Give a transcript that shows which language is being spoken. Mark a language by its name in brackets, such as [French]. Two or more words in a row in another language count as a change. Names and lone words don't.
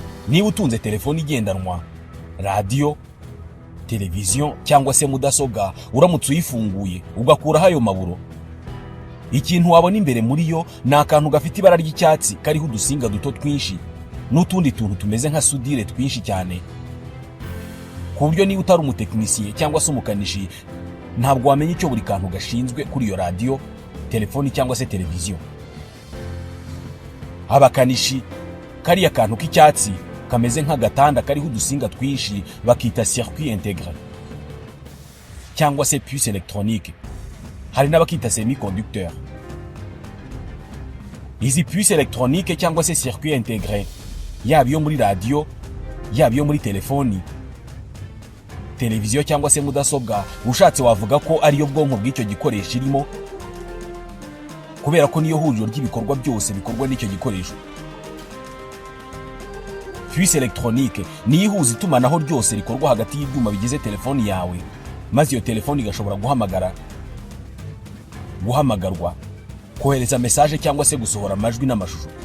[Kinyarwanda] Niba utunze telefone igendanwa, radiyo, televiziyo cyangwa se mudasobwa, uramutse uyifunguye ugakuraho ayo maburo, ikintu wabona imbere muri yo ni akantu gafite ibara ry'icyatsi kariho udusinga duto twinshi n'utundi tuntu tumeze nka sudire twinshi cyane, ku buryo niba utari umutekinisiye cyangwa se umukanishi ntabwo wamenya icyo buri kantu gashinzwe kuri iyo radiyo, telefoni cyangwa se televiziyo. Abakanishi kariya kantu k'icyatsi kameze nk'agatanda kariho udusinga twinshi bakita [French] circuit intégré [Kinyarwanda] cyangwa se [French] puce électronique, [Kinyarwanda] hari n'abakita semi-conducteur. Izi [French] puce électronique [Kinyarwanda] cyangwa se [French] circuit intégré, [Kinyarwanda] yaba iyo muri radiyo, yaba iyo muri telefoni, televiziyo cyangwa se mudasobwa, ushatse wavuga ko ariyo bwonko bw'icyo gikoresho irimo, kubera ko niyo huriro ry'ibikorwa byose bikorwa n'icyo gikoresho. [French] Puce électronique [Kinyarwanda] ni ihuza itumanaho ryose rikorwa hagati y'ibyuma bigize telefoni yawe, maze iyo telefoni igashobora guhamagarwa, kohereza message cyangwa se gusohora amajwi n'amashusho.